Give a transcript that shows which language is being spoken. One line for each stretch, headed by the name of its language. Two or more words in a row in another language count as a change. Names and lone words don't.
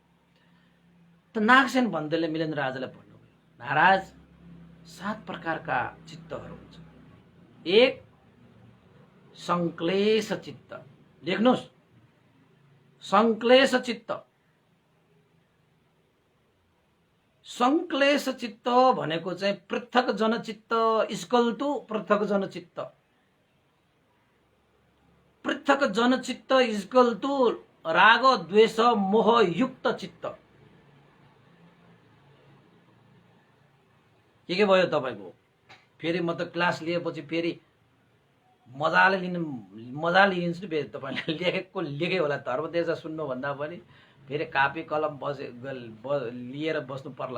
Nepali: त नागसेन भन्दैले मिलिन्द राजालाई भन्नुभयो, महाराज 7 प्रकारका चित्तहरू हुन्छ। एक संक्लेश चित्त, लेख्नुहोस् संक्लेश चित्त। संक्लेश चित्त भनेको चाहिँ पृथक जनचित्त इस्कल्तु पृथक जनचित्त, पृथक जनचित्त इस्कल्तु राग द्वेष मोह युक्त चित्त। के भयो तपाईको? फेरि म त क्लास लिएपछि फेरि मजाले लिन्छु नि। फेरि तपाईँले लेखे होला, धर्मदेश सुन्नुभन्दा पनि फेरि कापी कलम लिएर बस्नु पर्ला।